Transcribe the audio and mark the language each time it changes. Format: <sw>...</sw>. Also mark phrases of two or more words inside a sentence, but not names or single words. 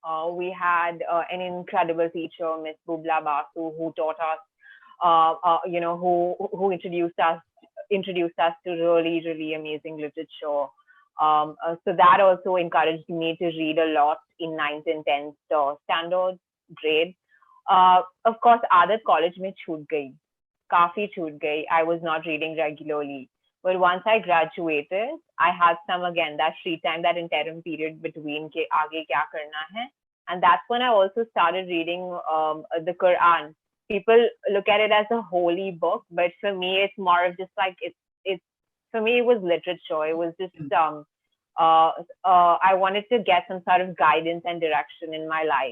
<en>We had an incredible teacher, Miss Bubla Basu, who taught us, who introduced us to really, really amazing literature. So that also encouraged me to read a lot in 9th and 10th standard grade. Of course,</en> <hi>आदत college में छूट गई, काफी छूट गई.</hi> <en>I was not reading regularly. But once I graduated, I had some, again, that free time, that interim period between</en> <hi>के आगे क्या करना है.</hi> <en>And that's when I also started reading the Quran. People look at it as a holy book, but for me, it's more of just like, it's for me, it was literature. It was just I wanted to get some sort of guidance and direction in my life.</en>